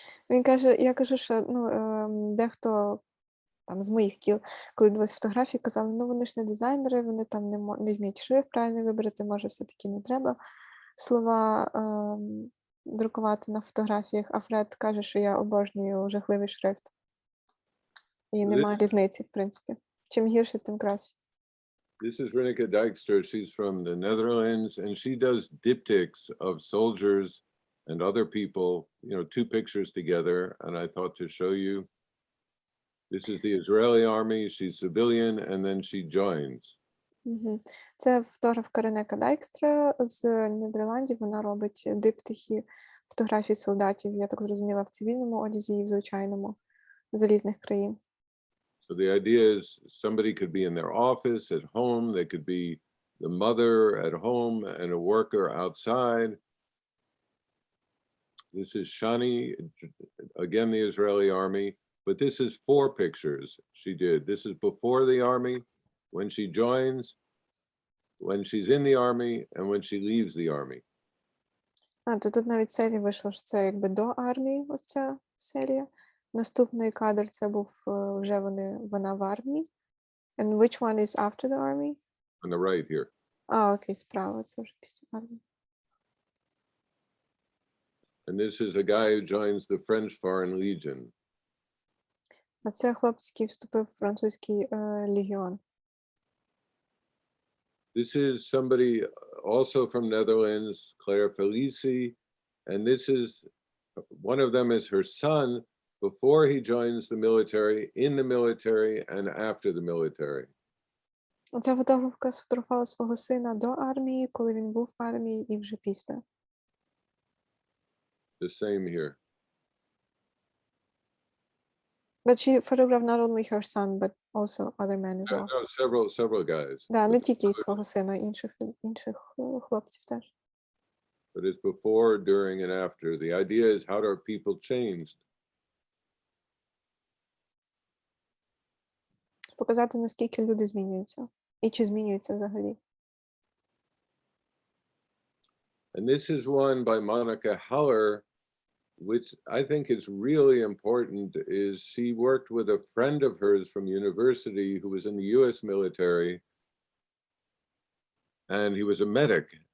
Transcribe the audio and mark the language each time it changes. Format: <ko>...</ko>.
<uk>Він каже, я кажу, що дехто там з моїх кіл, коли дивилися фотографії, казали, вони ж не дизайнери, вони там не вміють шрифт правильно вибрати, може все-таки не треба слова друкувати на фотографіях, а Фред каже, що я обожнюю жахливий шрифт. І немає різниці, в принципі. Чим гірше, тим краще.</uk> <en>This is Renika Dykster. She's from the Netherlands, and she does diptychs of soldiers and other people, two pictures together, and I thought to show you. This is the Israeli army, she's civilian, and then she joins.</en> <uk>Це фотографка Ренека Дайкстра з Нідерландів, вона робить диптихи фотографій солдатів, я так зрозуміла, в цивільному одязі і в звичайному, з різних країн.</uk> <en>So the idea is somebody could be in their office, at home, they could be the mother at home and a worker outside. This is Shani, again the Israeli army, but this is 4 pictures she did. This is before the army, when she joins, when she's in the army, and when she leaves the army.</en> <uk>То тут навіть серія вийшло, що це якби до армії, ось ця серія. Наступний кадр це був вже вона в армії.</uk> <en>And which one is after the army? On the right here.</en> <uk>Окей, справа, це вже після армії.</uk> <en>And this is a guy who joins the French Foreign Legion.</en> <uk>А це хлопець, який вступив в французький легіон.</uk> <en>This is somebody also from Netherlands, Claire Felicie, and this is, one of them is her son before he joins the military, in the military, and after the military.</en> <uk>Ця фотографка сфотографувала свого сина до армії, коли він був в армії, і вже після.</uk> <en>The same here. But she photographed not only her son, but also other men as well. No, several guys.</en> <uk>Да, не тільки свого сина, інших хлопців теж.</uk> <en>But it's before, during, and after. The idea is, how are people changed?</en> <uk>Показати, наскільки люди змінюються. І чи змінюються взагалі.</uk> <en>And this is one by Monica Haller, which I think is really important, is she worked with a friend of hers from university who was in the US military, and he was a medic.</en>